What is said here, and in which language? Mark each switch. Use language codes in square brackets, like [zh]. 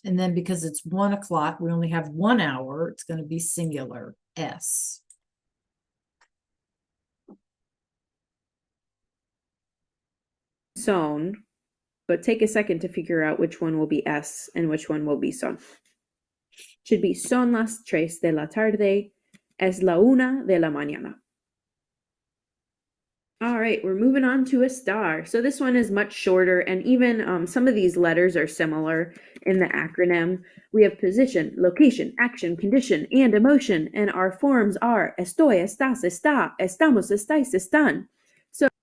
[en] And then because it's 1 o'clock, we only have 1 hour, it's going to be singular s. son, but take a second to figure out which one will be S and which one will be son. Should be [es] son las 3 de la tarde, es la 1 de la mañana. [en] All right, we're moving on to estar. So this one is much shorter, and even some of these letters are similar in the acronym. We have position, location, action, condition, and emotion, and our forms are [es] estoy, estás, está, estamos, estáis, están. [en] So